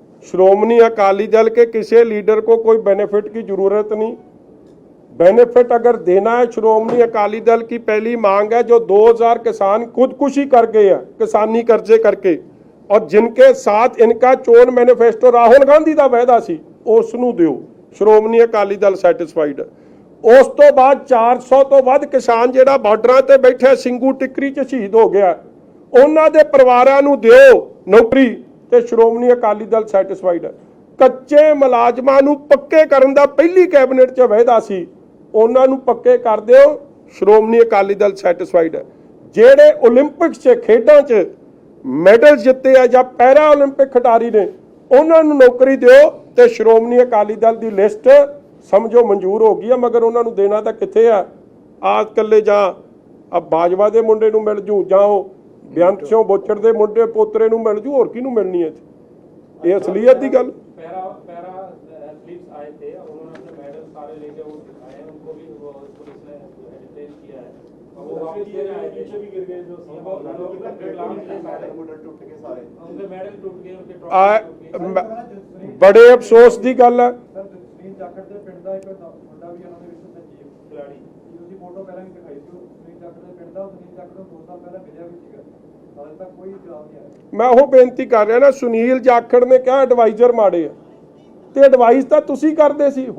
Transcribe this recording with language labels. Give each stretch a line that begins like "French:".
Hindi: श्रोमणी अकाली दल के किसी लीडर को कोई बेनिफिट की जरूरत नहीं। बेनिफिट अगर देना है, श्रोमणी अकाली दल की पहली मांग है जो 2000 किसान खुदकुशी कर गए हैं किसानी कर्जे करके, और जिनके साथ इनका चोन मैनिफेस्टो राहुल गांधी का वायदा सी उस
Punjabi: ਨੂੰ ਦਿਓ। ਸ਼੍ਰੋਮਣੀ ਅਕਾਲੀ ਦਲ ਸੈਟੀਸਫਾਈਡ। ਉਸ ਤੋਂ ਬਾਅਦ 400 ਤੋਂ ਵੱਧ ਕਿਸਾਨ ਜਿਹੜਾ ਬਾਰਡਰਾਂ ਤੇ ਬੈਠਾ ਸਿੰਘੂ ਟਿੱਕਰੀ 'ਚ ਸ਼ਹੀਦ ਹੋ ਗਿਆ, ਉਹਨਾਂ ਦੇ ਪਰਿਵਾਰਾਂ ਨੂੰ ਦਿਓ ਨੌਕਰੀ ਤੇ ਸ਼੍ਰੋਮਣੀ ਅਕਾਲੀ ਦਲ ਸੈਟੀਸਫਾਈਡ ਹੈ। ਕੱਚੇ ਮੁਲਾਜ਼ਮਾਂ ਨੂੰ ਪੱਕੇ ਕਰਨ ਦਾ ਪਹਿਲੀ ਕੈਬਨਿਟ 'ਚ ਵਾਅਦਾ ਸੀ, ਉਹਨਾਂ ਨੂੰ ਪੱਕੇ ਕਰ ਦਿਓ, ਸ਼੍ਰੋਮਣੀ ਅਕਾਲੀ ਦਲ ਸੈਟੀਸਫਾਈਡ ਹੈ। ਜਿਹੜੇ 올림픽ਸ 'ਚ ਖੇਡਾਂ 'ਚ ਮੈਡਲ ਜਿੱਤੇ ਆ ਜਾਂ ਪੈਰਾ 올림픽 ਖਿਡਾਰੀ ਨੇ, ਉਹਨਾਂ ਨੂੰ ਨੌਕਰੀ ਦਿਓ ਤੇ ਸ਼੍ਰੋਮਣੀ ਅਕਾਲੀ ਦਲ ਦੀ ਲਿਸਟ ਸਮਝੋ ਮਨਜ਼ੂਰ ਹੋ ਗਈ ਆ, ਮਗਰ ਉਹਨਾਂ ਨੂੰ ਦੇਣਾ ਤਾਂ ਕਿੱਥੇ ਆ? ਆ ਇਕੱਲੇ ਜਾਂ ਆ ਬਾਜਵਾ ਦੇ ਮੁੰਡੇ ਨੂੰ ਮਿਲ ਜੂ, ਜਾਂ ਉਹ ਬੇਅੰਤ ਸਿੰਘ ਬੋਚੜ ਦੇ ਮੁੰਡੇ ਪੋਤਰੇ ਨੂੰ ਮਿਲ ਜੂ, ਹੋਰ ਕਿਹਨੂੰ ਮਿਲਣੀ ਹੈ? ਇਹ ਅਸਲੀਅਤ ਦੀ ਗੱਲ।
Hindi: पैरा एथलीट्स आए थे, उन्होंने अपने मेडल सारे लेके वो दिखाए हैं, उनको भी पुलिस ने डिटेन किया है और वो वापस देने आए थे, पीछे भी गिर गए जो उनके मेडल टूट गए, उनके ट्रॉफी। बड़े अफसोस की गल है।
Punjabi: ਸੁਨੀਲ ਜਾਖੜ ਦੇ ਪਿੰਡ ਦਾ ਇੱਕ ਮੁੰਡਾ ਵੀ ਉਹਨਾਂ ਦੇ ਵਿੱਚ ਸੰਜੀਵ ਖਿਲਾੜੀ, ਉਹਦੀ ਫੋਟੋ ਪਹਿਲਾਂ ਵੀ ਦਿਖਾਈ ਸੀ। ਸੁਨੀਲ ਜਾਖੜ ਦੇ ਪਿੰਡ ਦਾ, ਸੁਨੀਲ ਜਾਖੜ ਨੂੰ 2 ਸਾਲ ਪਹਿਲਾਂ ਮਿਲਿਆ ਵੀ ਸੀਗਾ, ਹਾਲੇ ਤੱਕ ਕੋਈ ਜਵਾਬ ਨਹੀਂ ਆਇਆ। ਮੈਂ ਉਹ ਬੇਨਤੀ ਕਰ ਰਿਹਾ ਨਾ, ਸੁਨੀਲ ਜਾਖੜ ਨੇ ਕਿਹਾ ਐਡਵਾਈਜ਼ਰ ਮਾੜੇ ਆ, ਤੇ ਐਡਵਾਈਸ ਤਾਂ ਤੁਸੀਂ ਕਰਦੇ ਸੀ।